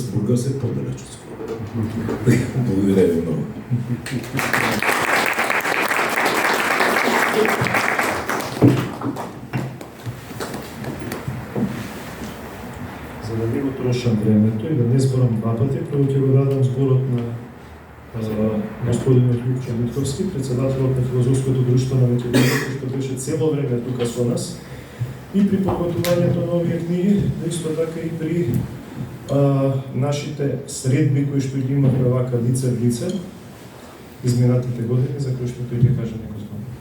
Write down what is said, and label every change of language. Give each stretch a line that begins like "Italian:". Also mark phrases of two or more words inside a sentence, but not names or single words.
Bulgarian: Бургас е по-далеч от Скопие. Благодаря ви много.
Macedonian: За да не го трошам времето и да не зборам два пъти, първо ќе го дадам зборот на господин Любчо Митковски, председателот на Филозофското друштво на Македонија, кој беше цело време тука со нас и при подготвувањето на овие книги, но исто така и при нашите средби кои што ги имавме вака лице в лице изминатите години, за кои што тој ќе каже некој збор.